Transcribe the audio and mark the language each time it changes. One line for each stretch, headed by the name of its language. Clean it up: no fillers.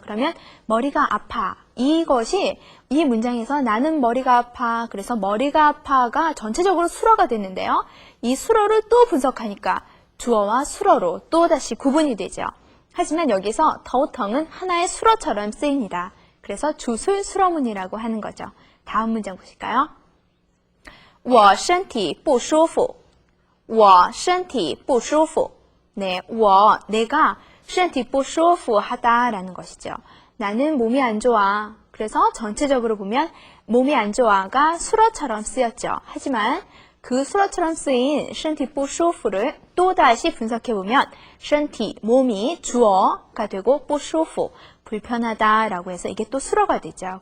Korean: 그러면 머리가 아파, 이것이 이 문장에서 나는 머리가 아파, 그래서 머리가 아파가 전체적으로 수러가 됐는데요. 이 수러를 또 분석하니까 주어와 수러로 또 다시 구분이 되죠. 하지만 여기서 头疼은 하나의 수러처럼 쓰입니다. 그래서 주술수러문이라고 하는 거죠. 다음 문장 보실까요?
Chinese: 我身体不舒服. 我身体不舒服.
Korean: 네, 내가
Chinese: 身体不舒服
Korean: 하다라는 것이죠. 나는 몸이 안 좋아. 그래서 전체적으로 보면 몸이 안 좋아가 수어처럼 쓰였죠. 하지만 그 수어처럼 쓰인
Chinese: 身体不舒服
Korean: 를 또다시 분석해보면 身体, 몸이 주어가 되고
Chinese: 不舒服,
Korean: 불편하다라고 해서 이게 또 수어가 되죠.